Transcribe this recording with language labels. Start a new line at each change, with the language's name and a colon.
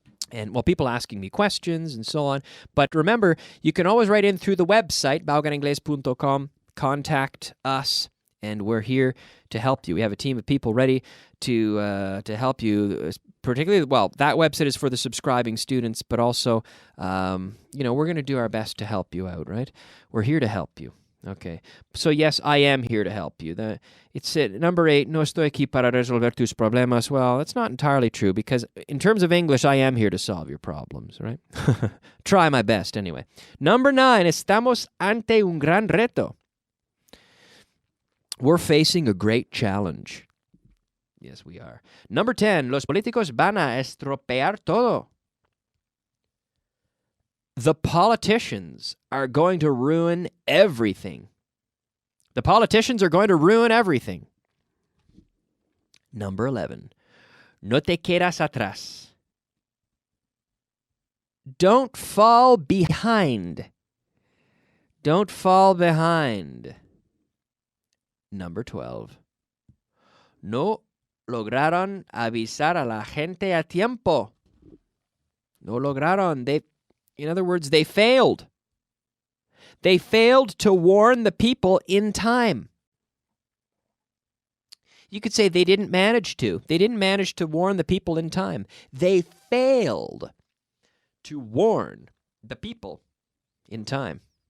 English: And, people asking me questions and so on. But remember, you can always write in through the website, bauganingles.com, contact us, and we're here to help you. We have a team of people ready to help you, particularly, that website is for the subscribing students, but also, we're going to do our best to help you out, right? We're here to help you. Okay, so yes, I am here to help you. It's number 8,
Spanish: no estoy aquí para resolver tus problemas.
English: Well, that's not entirely true because in terms of English, I am here to solve your problems, right? Try my best anyway. Number 9,
Spanish: estamos ante un gran reto.
English: We're facing a great challenge. Yes, we are. Number 10,
Spanish: los políticos van a estropear todo.
English: The politicians are going to ruin everything. The politicians are going to ruin everything. Number 11.
Spanish: No te quedas atrás.
English: Don't fall behind. Don't fall behind. Number 12.
Spanish: No lograron avisar a la gente a tiempo. No lograron.
English: In other words, they failed. They failed to warn the people in time. You could say they didn't manage to. They didn't manage to warn the people in time. They failed to warn the people in time.